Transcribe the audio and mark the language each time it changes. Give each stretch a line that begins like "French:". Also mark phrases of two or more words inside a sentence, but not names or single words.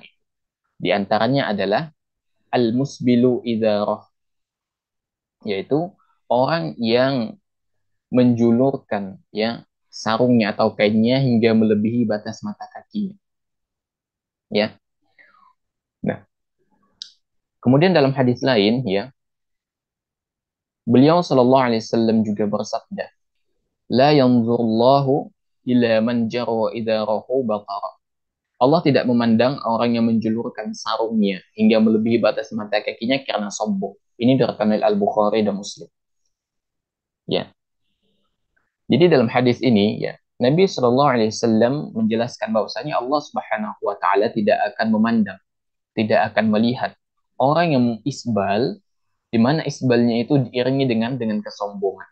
Indonesian: Di antaranya adalah
Arabic: المسبل إزاره,
Indonesian: yaitu orang yang menjulurkan, ya, sarungnya atau kainnya hingga melebihi batas mata kakinya, ya. Nah, kemudian dalam hadis lain, ya, beliau
Arabic: صلى الله عليه وسلم
Indonesian: juga bersabda,
Arabic: لا ينظر الله إلى من جر إزاره بطرا.
Indonesian: Allah tidak memandang orang yang menjulurkan sarungnya hingga melebihi batas mata kakinya karena sombong. Ini diriwayatkan oleh Al-Bukhari dan Muslim. Ya. Jadi dalam hadis ini, ya, Nabi
Arabic: صلى الله عليه وسلم
Indonesian: menjelaskan bahwasanya Allah
Arabic: سبحانه وتعالى
Indonesian: tidak akan memandang, tidak akan melihat orang yang isbal, di mana isbalnya itu diiringi dengan kesombongan.